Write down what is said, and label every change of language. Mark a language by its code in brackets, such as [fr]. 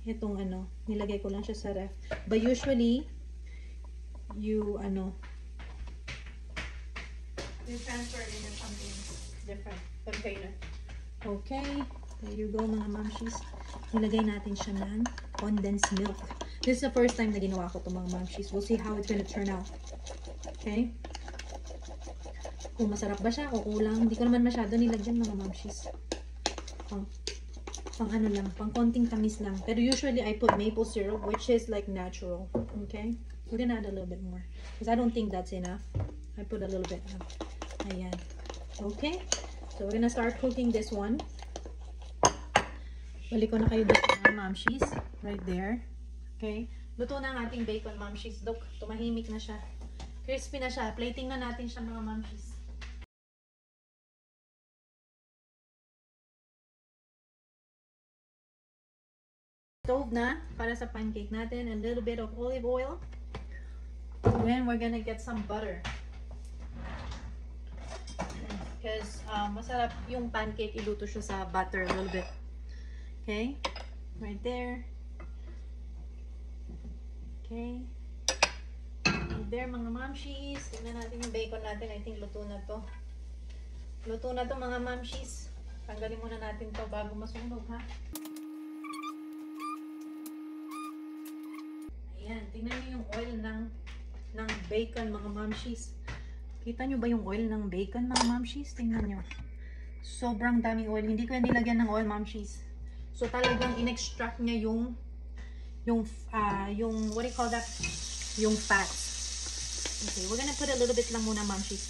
[tl] Itong ano, nilagay ko lang siya sa ref. [en] But usually, you transfer it into something different container. Okay, there you go, [tl] mga mamshies. Nilagay natin siya ng condensed milk. [en] This is the first time [tl] na ginawa ko ito, mga mamshies. [en] We'll see how it's gonna turn out. [tl] Okay? Kung masarap ba siya o kulang. Hindi ko naman masyado nilagyan, mga mamshies. Pang ano lang, pang konting tamis lang. [en] Pero usually I put maple syrup, which is like natural. Okay? We're gonna add a little bit more. Because I don't think that's enough. I put a little bit. Ayan. Okay? So we're gonna start cooking this one. [tl] Balik ko na kayo dito, mga mamshies. [en] Right there. [tl] Okay? Luto na ang ating bacon, mamshies. Look, tumahimik na siya. Crispy na siya. Plating na natin siya, mga mamshies. Stove na para sa pancake natin. [en] A little bit of olive oil. Then we're gonna get some butter. Because [tl] masarap yung pancake, iluto siya sa butter [en] a little bit. Okay? Right there. Okay. Right there, mga mamshies. [tl] Tingnan natin yung bacon natin. [en] I think [tl] luto na to. Luto na to, mga mamshies. Tanggalin muna natin to bago masunog, ha? Ayan. Tingnan niyo yung oil ng bacon, mga mamshies. Kita nyo ba yung oil ng bacon, mga mamshies? Tingnan nyo. Sobrang daming oil. Hindi ko yan nilagyan ng oil, mamshies. So, talagang in-extract niya yung [en] what do you call that? [tl] Yung fats. [en] Okay, we're gonna put a little bit lang muna, mamshies.